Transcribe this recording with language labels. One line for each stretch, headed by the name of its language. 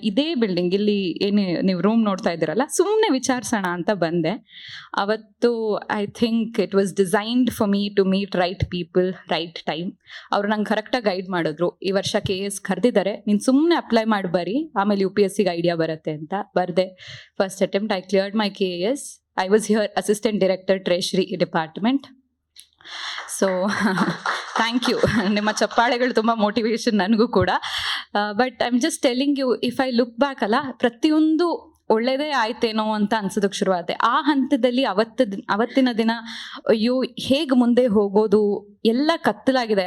Kannada: ಇದೇ ಬಿಲ್ಡಿಂಗ್, ಇಲ್ಲಿ ಏನು ನೀವು ರೂಮ್ ನೋಡ್ತಾ ಇದ್ದೀರಲ್ಲ, ಸುಮ್ಮನೆ ವಿಚಾರಿಸೋಣ ಅಂತ ಬಂದೆ. ಅವತ್ತು
English: I think it was designed for me to meet right people, right time.
Kannada: ಅವ್ರು ನಂಗೆ ಕರೆಕ್ಟಾಗಿ ಗೈಡ್ ಮಾಡಿದ್ರು. ಈ ವರ್ಷ KS ಕರೆದಿದ್ದಾರೆ, ನೀನು ಸುಮ್ಮನೆ ಅಪ್ಲೈ ಮಾಡಿ ಬರೀ, ಆಮೇಲೆ UPSCಗೆ ಐಡಿಯಾ ಬರುತ್ತೆ ಅಂತ ಬರೆದೆ.
English: First attempt I cleared my KS. I was here Assistant Director Treasury Department. So thank you.
Kannada: ನಿಮ್ಮ ಚಪ್ಪಾಳೆಗಳು ತುಂಬ ಮೋಟಿವೇಶನ್ ನನಗೂ ಕೂಡ.
English: but I am just telling you, if I look back
Kannada: ಅಲ್ಲ, ಪ್ರತಿಯೊಂದು ಒಳ್ಳೆಯದೇ ಆಯ್ತೇನೋ ಅಂತ ಅನ್ಸೋದಕ್ಕೆ ಶುರುವಾದೆ. ಆ ಹಂತದಲ್ಲಿ ಅವತ್ತಿನ ದಿನ ಅಯ್ಯೋ ಹೇಗೆ ಮುಂದೆ ಹೋಗೋದು, ಎಲ್ಲ ಕತ್ತಲಾಗಿದೆ.